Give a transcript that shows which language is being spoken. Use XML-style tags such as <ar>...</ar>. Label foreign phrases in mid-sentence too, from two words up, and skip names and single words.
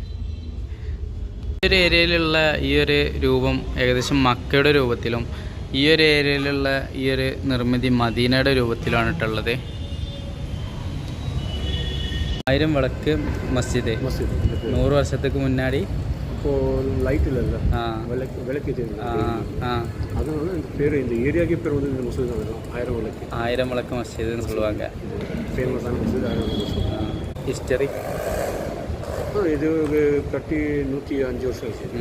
<ml>ഈ ഒരു ഏരിയയിലുള്ള ഈ ഒരു രൂപം ഏകദേശം മക്കയുടെ രൂപത്തിലും ഈ ഒരു ഏരിയയിലുള്ള ഈ ഒരു നിർമ്മിതി മദീനയുടെ രൂപത്തിലാണ് ഇട്ടുള്ളത്. 1000 വിളക്ക് മസ്ജിദ് 100 വർഷത്തേക്ക് മുന്നാടി</ml> <ta>லைட் இல்லைல்ல விளக்கு அதனால இந்த பேர் இந்த ஏரியாவுக்கே பேர் வந்து இந்த மசூதி தான். 1000 விளக்கு மஸ்ஜிதுன்னு சொல்லுவாங்க. ஃபேமஸான மசூதி 1000 விளக்கு. ஹிஸ்டரி இது கட்டி 105 வருஷம் ஆச்சு.</ta>